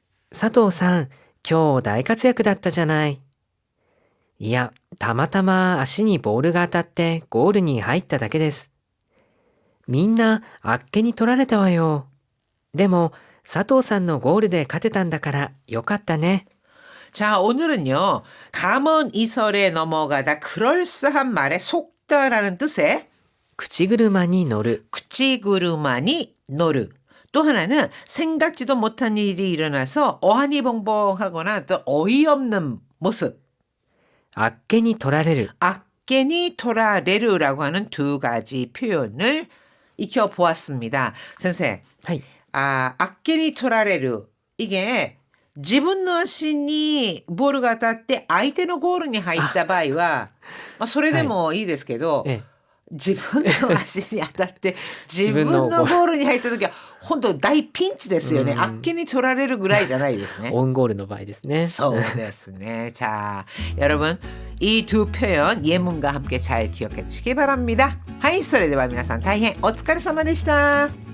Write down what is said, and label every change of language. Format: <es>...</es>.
<ja>佐藤さん、今日大活躍だったじゃない。いや、たまたま足にボールが当たってゴールに入っただけです。みんなあっけに取られたわよ。でも、佐藤さんのゴールで勝てたんだからよかったね。</ja> <ko>자, 오늘은요. 감언 이설에 넘어가다 그럴싸한 말에 속다라는 뜻의</ko> <ja>口車に乗る。 구치구르마니 노르.</ja> <ko>또 하나는 생각지도 못한 일이 일어나서 어안이 벙벙하거나 또 어이없는 모습.</ko> <ja>あっけに取られる。 악견이 토라레르라고</ja> <ko>하는 두 가지 표현을 익혀보았습니다. 선생,</ko> <ja>はい。 악견이 토라레르.</ja> <ko>이게</ko> <ja>自分の足にボールが当たって相手のゴールに入った場合は、まあ、それでもいいですけど、ええ、自分の足に当たって自分のゴールに入った時は本当大ピンチですよね。あっけに取られるぐらいじゃないですね。オウンゴールの場合ですね。そうですね.</ja> <ko>자, 여러분 이 두 표현 예문과 함께 잘 기억해 주시기 바랍니다.</ko> <ja>하이, それでは皆さん大変お疲れ様でした。</ja>